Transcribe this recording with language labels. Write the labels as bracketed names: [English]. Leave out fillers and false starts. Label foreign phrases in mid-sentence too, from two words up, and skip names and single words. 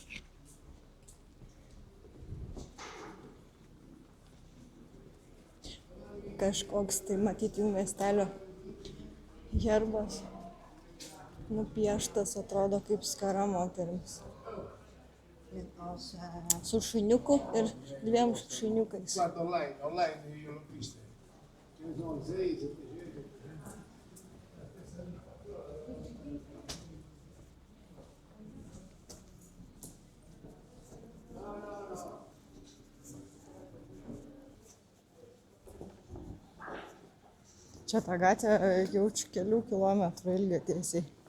[Lithuanian] Kažkoks tai matyti jų miestelio herbas. Nupieštas atrodo kaip skara moterims. Su šuniuku ir 2 šuniukais. [Italian] Online io l'ho vista. Ce ne sono 6, 700. [Lithuanian] Čia tą gatvę jaučiu kelių kilometrų ilgio tiesiai.